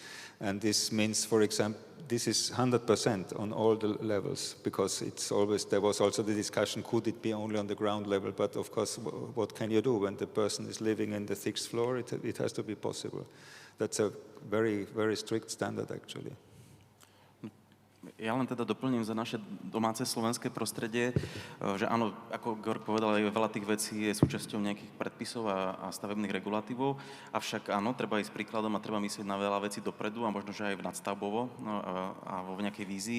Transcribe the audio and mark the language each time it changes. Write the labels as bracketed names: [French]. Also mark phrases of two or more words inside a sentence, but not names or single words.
[English] And this means, for example, this is 100% on all the levels, because there was also the discussion, could it be only on the ground level? But of course, what can you do when the person is living in the 6th floor? It has to be possible. That's a very, very strict standard, actually. [Slovak] Ja len teda doplním za naše domáce slovenské prostredie, že áno, ako Georg povedal, veľa tých vecí je súčasťou nejakých predpisov a stavebných regulatívov, avšak áno, treba ísť príkladom a treba myslieť na veľa vecí dopredu a možno, že aj nadstavbovo a vo nejakej vízii.